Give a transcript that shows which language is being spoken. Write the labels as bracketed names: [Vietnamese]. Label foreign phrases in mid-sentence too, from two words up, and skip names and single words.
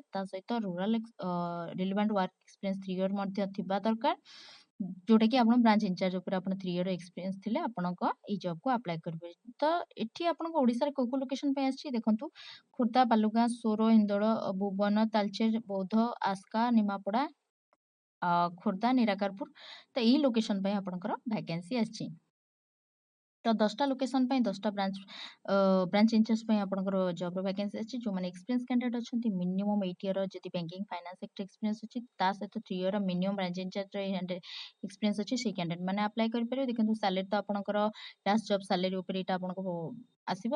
[Odia] ତା ସହିତ [English] rural relevant work experience 3 year [Odia] ମଧ୍ୟ ଥିବା ଦରକାର, ଯୋଉଟାକି ଆପଣ [English] branch in-charge [Odia] ଉପରେ ଆପଣ [English] 3 year experience [Odia] ଥିଲେ ଆପଣଙ୍କ ଏଇ ଜବ୍କୁ ଆପ୍ଲାଏ କରିପାରିବେ। ତ ଏଠି ଆପଣଙ୍କ ଓଡ଼ିଶାରେ କୋଉ କୋଉ ଲୋକେସନ ପାଇଁ ଆସିଛି ଦେଖନ୍ତୁ, ଖୋର୍ଦ୍ଧା, ବାଲୁଗାଁ, ସୋର, ହିନ୍ଦୋଳ, ଭୁବନ, ତାଳଚେର, ବୌଦ୍ଧ, ଆସ୍କା, ନିମାପଡ଼ା, ଖୋର୍ଦ୍ଧା, ନିରାକାରପୁର। ତ ଏଇ ଲୋକେସନ ପାଇଁ ଆପଣଙ୍କର ଭ୍ୟାକେନ୍ସି ଆସିଛି। ତ 10ଟା ଲୋକେସନ ପାଇଁ 10ଟା [English] branch in-charge [Odia] ପାଇଁ ଆପଣଙ୍କର ଜବ୍ର ଭ୍ୟାକେନ୍ସି ଅଛି। ଯେଉଁମାନେ [English] experience candidate [Odia] ଅଛନ୍ତି [English] minimum 8 year [Odia] ଯଦି [English] banking finance sector experience [Odia] ଅଛି ତା ସହିତ [English] 3 year minimum branch in-charge [Odia] ଏକ୍ସପିରିଏନ୍ସ ଅଛି ସେଇ କ୍ୟାଣ୍ଡିଡେଟ୍ ମାନେ ଆପ୍ଲାଏ କରିପାରିବେ। ଦେଖନ୍ତୁ ସାଲେରୀ ତ ଆପଣଙ୍କର [English] last job salary [Odia] ଉପରେ ଏଇଟା ଆପଣଙ୍କୁ ଆସିବ।